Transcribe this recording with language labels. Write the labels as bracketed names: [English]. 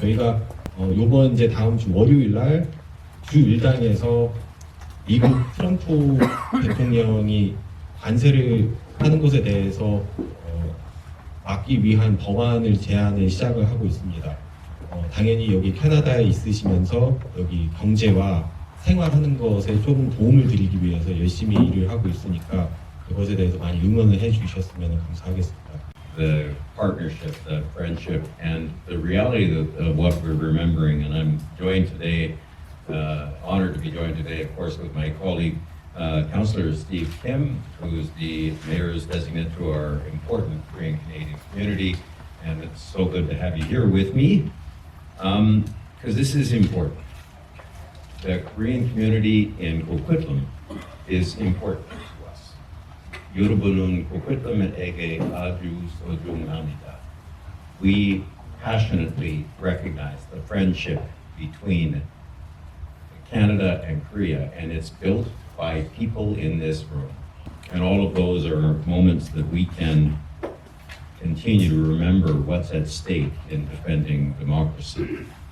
[Korean] 저희가 요번 이제 다음 주 월요일 날 주 1당에서 미국 트럼프 대통령이 관세를 하는 것에 대해서 막기 위한 법안을 제안을 시작을 하고 있습니다. 당연히 여기 캐나다에 있으시면서 여기 경제와 생활하는 것에 조금 도움을 드리기 위해서 열심히 일을 하고 있으니까 그것에 대해서 많이 응원을 해주셨으면 감사하겠습니다. [English] The partnership, the friendship, and the reality of what we're remembering. And I'm joined today, honored to be joined today, of course, with my colleague, Councillor Steve Kim, who's the mayor's designate to our important Korean Canadian community. And it's so good to have you here with me, because this is important. The Korean community in Coquitlam is important to us. [Korean] 여러분은 코퀴틀람에게 아주 소중합니다. [English] We passionately recognize the friendship between Canada and Korea, and it's built by people in this room. And all of those are moments that we can continue to remember what's at stake in defending democracy.